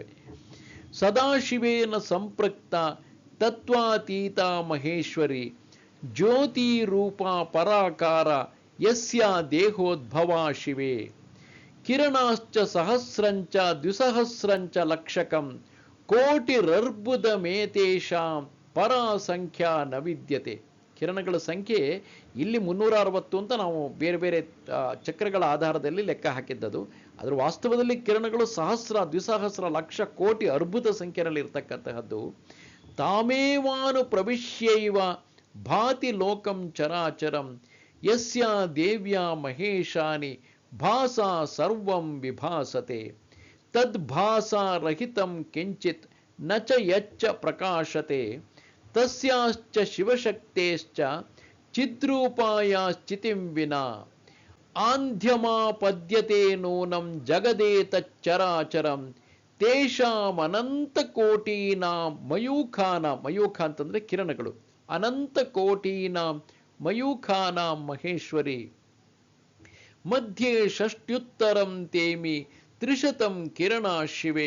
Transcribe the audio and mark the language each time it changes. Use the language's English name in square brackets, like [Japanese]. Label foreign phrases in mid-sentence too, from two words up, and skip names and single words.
[Sanskrit] ಸದಾಶಿವೇನ ಸಂಪೃಕ್ತ ತತ್ವಾತೀತ ಮಹೇಶ್ವರಿ ಜ್ಯೋತಿ ರೂಪ ಪರಾಕಾರ ಯಸ್ಯ ದೇಹೋದ್ಭವ ಶಿವೆ ಕಿರಣಾಶ್ಚ ಸಹಸ್ರಂಚ ದ್ವಿಸಹಸ್ರಂಚ ಲಕ್ಷಕಂ ಕೋಟಿರರ್ಬುದ ಮೇತೇಶಾಂ ಪರಾ ಸಂಖ್ಯಾ ನ ವಿದ್ಯತೆ. [Kannada] ಕಿರಣಗಳ ಸಂಖ್ಯೆ ಇಲ್ಲಿ 360 ಅಂತ ನಾವು ಬೇರೆ ಬೇರೆ ಚಕ್ರಗಳ ಆಧಾರದಲ್ಲಿ ಲೆಕ್ಕ ಹಾಕಿದ್ದದು. ಅದರ ವಾಸ್ತವದಲ್ಲಿ ಕಿರಣಗಳು ಸಹಸ್ರ, ದ್ವಿಸಹಸ್ರ, ಲಕ್ಷ, ಕೋಟಿ, ಅರ್ಬುದ ಸಂಖ್ಯೆಯಲ್ಲಿ ಇರ್ತಕ್ಕಂತಹದ್ದು. [Sanskrit] ತಾಮೇವಾನು ಪ್ರವಿಶ್ಯೈವ ಭಾತಿ ಲೋಕಂ ಚರಾಚರಂ ಯಸ್ಯ ದೇವ್ಯಾ ಮಹೇಶಾನಿ ಭಾಸಾ ಸರ್ವಂ ವಿಭಾಸತೆ ತದ್ಭಾಸಾ ರಹಿತಂ ಕಿಂಚಿತ್ ನ ಚ ಯಚ್ಚ ಪ್ರಕಾಶತೆ ತಸ್ಯಾಶ್ಚ ಶಿವಶಕ್ತೇಶ್ಚ ಚಿದ್ರೂಪಾಯಾಶ್ಚಿತಿಂ ವಿನಾ ಆಂಧ್ಯಮಾಪದ್ಯತೆ ನೂನಂ ಜಗದೇತಚ್ಚರಾಚರಂ ತೇಷಾಮನಂತಕೋಟೀನಾಂ ಮಯೂಖಾನಾಂ, [Kannada] ಮಯೂಖ ಅಂತಂದ್ರೆ ಕಿರಣಗಳು, [Sanskrit] ಅನಂತಕೋಟೀನಾಂ ಮಯೂಖಾನಾಂ ಮಹೇಶ್ವರಿ ಮಧ್ಯೆ ಷಷ್ಟ್ಯುತ್ತರಂ ತೇಮಿ ತ್ರಿಶತಂ ಕಿರಣ ಶಿವೆ